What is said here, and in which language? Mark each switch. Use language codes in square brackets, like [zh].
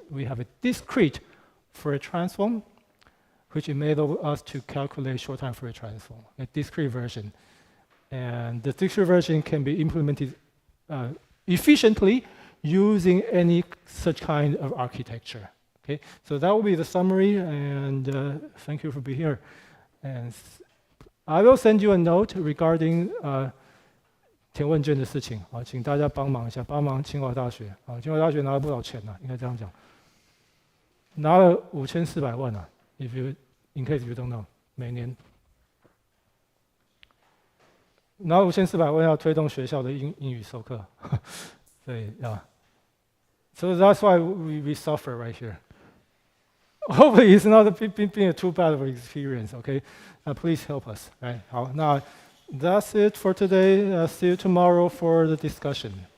[en] We have a discrete Fourier transform, which enables us to calculate short time Fourier transform, a discrete version. And the discrete version can be implemented efficiently using any such kind of architecture. Okay, so that will be the summary, and thank you for being here. And I will send you a note regarding [zh] 填问卷的事情啊，请大家帮忙一下，帮忙清华大学啊，清华大学拿了不少钱呢，应该这样讲，拿了5400万啊 [en] in case you don't know， [zh] 每年拿了5400万要推动学校的英语授课，对呀。 [en] So that's why we suffer right here. Hopefully it's not being too bad of an experience, okay? Please help us, right? [zh] 好，那 [en] that's it for today. See you tomorrow for the discussion.